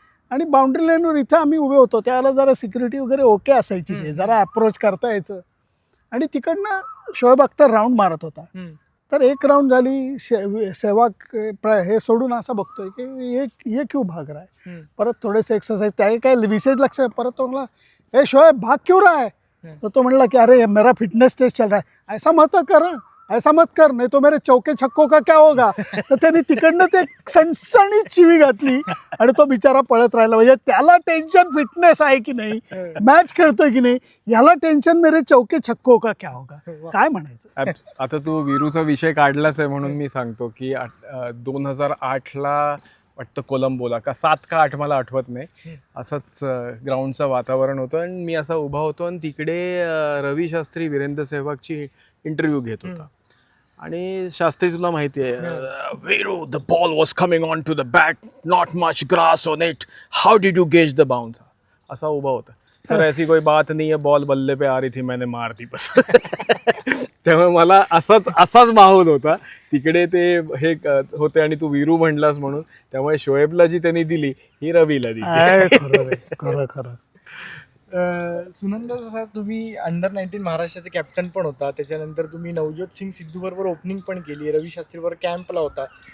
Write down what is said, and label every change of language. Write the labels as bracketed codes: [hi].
[mr] आणि बाउंड्री लाईनवर इथं आम्ही उभे होतो, त्यावेळेला जरा सिक्युरिटी वगैरे ओके असायची, ते जरा अप्रोच करता यायचं. आणि तिकडनं शोएब अख्तर राऊंड मारत होता. तर एक राऊंड झाली, सहवाग हे सोडून असं बघतोय की [hi] ये क्यों भाग रहा है. [mr] परत थोडेसे एक्सरसाइज, त्या काय विशेष लक्ष आहे. परत तो म्हणला, [hi] ए शोएब भाग क्यों रहा है. [mr] तर तो म्हणला की [hi] अरे मेरा फिटनेस टेस्ट चल रहा है. ऐसा मत कर, ऐसा मत कर, [mr] नाही तो [hi] मेरे चौके छक्कों का क्या होगा. [mr] तर त्यांनी तिकडनंच एक सणसणीत शिवी घातली आणि तो बिचारा पळत राहिला. म्हणजे त्याला टेन्शन फिटनेस आहे की नाही, मॅच खेळतोय की नाही, याला टेन्शन [hi] मेरे चौके छक्कों का क्या होगा. [mr] काय म्हणायचं. आता तू वीरूचा विषय काढलाच आहे म्हणून मी सांगतो की 2008ला वाटतं कोलंबोला का 7 का 8 मला आठवत नाही, असंच ग्राउंडचं वातावरण होतं आणि मी असा उभा होतो आणि तिकडे रवी शास्त्री वीरेंद्र सहवागची इंटरव्ह्यू घेत होता. आणि शास्त्री तुला माहिती आहे, [en] Viru the ball was coming on to the bat, not much grass on it, how did you gauge the bounce. [mr] असा उभा होता. [hi] सर ऐसी कोई बात नहीं है, बॉल बल्ले पे आ रही थी, मैंने मार दी बस. [mr] त्यामुळे मला असाच माहोल होता तिकडे. ते हे होते आणि तू वीरू म्हणलास म्हणून, त्यामुळे शोएबला जी त्यांनी दिली ही रवीला दिली. खरं खरं. सुनंद, जसा तुम्ही अंडर 19 महाराष्ट्राचे कॅप्टन पण होता, त्याच्यानंतर तुम्ही नवज्योत सिंग सिद्धू बरोबर ओपनिंग पण केली, रवी शास्त्री बरोबर कॅम्पला होता.